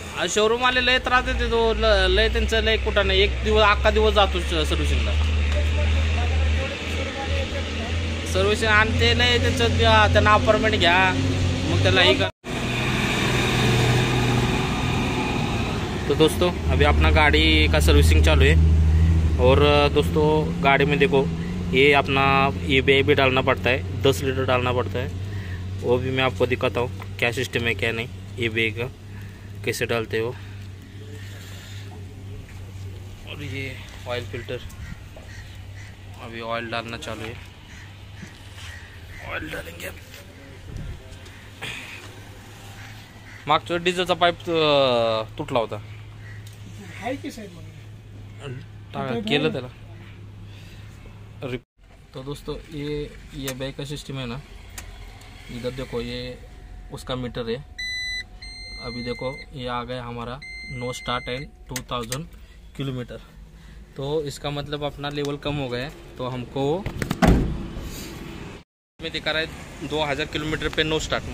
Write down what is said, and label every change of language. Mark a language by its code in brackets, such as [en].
[mr] Showroom वाले लय त्रास देते, तो लय त्यांचं लय कुठं नाही, एक दिवस अख्खा दिवस जातो सर्व्हिसिंगला। सर्व्हिसिंग आणि ते नाही त्याचं त्यांना अपॉइंटमेंट घ्या, मग त्याला ही। [hi] तो दोस्तों अभी अपना गाड़ी का सर्विसिंग चालू है। और दोस्तों गाड़ी में देखो ये अपना EBI भी डालना पड़ता है, 10 लीटर डालना पड़ता है। वो भी मैं आपको दिखाता हूँ क्या सिस्टम है क्या नहीं, EBI का कैसे डालते हो। और ये ऑयल फिल्टर, अभी ऑयल डालना चालू है, ऑयल डालेंगे। [mr] मागच्या डिझेलचा पाईप तुटला होता, केलं त्याला। [hi] तो दोस्तों ये बैक का सिस्टम है ना, इधर देखो ये उसका मीटर है। अभी देखो ये आ गया हमारा नो स्टार्ट एंड 2000 किलोमीटर। तो इसका मतलब अपना लेवल कम हो गया है, तो हमको में दिखा रहा है 2000 किलोमीटर पे नो स्टार्ट।